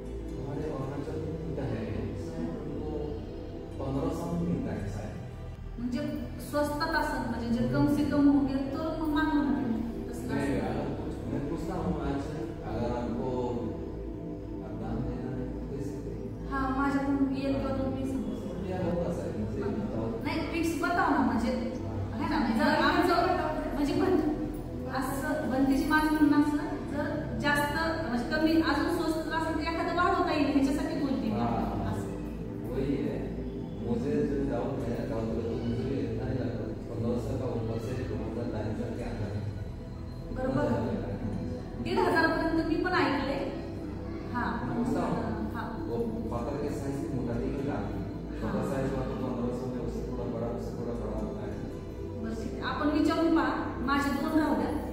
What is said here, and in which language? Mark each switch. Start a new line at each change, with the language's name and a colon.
Hindi: हमारे अरुणाचल में मिलता है उनको 1500 में मिलता है शायद।
Marathi: म्हणजे स्वस्तात असेल, म्हणजे जे
Hindi: कम से कम होंगे
Marathi: तो मग मानू ना तसं
Hindi: मैं
Marathi: असेल।
Hindi: अगर कुछ मैं पूछता हूँ आज अगर आपको दान देना है तो दे सकते हैं।
Marathi: हाँ माझ्याकडून एक किंवा दोन मी सांगू
Hindi: क्या होगा सर मुझे बताओ।
Marathi: नाही फिक्स बताव ना, म्हणजे है ना जर आमचं म्हणजे असं बनतीची माझं म्हणणं असं जर जास्त म्हणजे कमी अजून स्वस्त असेल तर एखादं वाढवता येईल ह्याच्यासाठी बोलते मी असं।
Hindi: वही है मुझे जो डाउट है डाउट तो मुझे इतना ही लगा 1500 का ऊपर से 2000 के अंदर है
Marathi: बरोबर 1500 पर्यंत मी पण ऐकले। हाँ
Hindi: पूछता हूँ हाँ वो पात्र के साइज की मोटाई की बात छोटा साइज हुआ तो 1500 में उससे थोड़ा बड़ा होता है।
Marathi: बस ठीक आहे, आपण विचारून पहा, माझे 2 राहू द्या।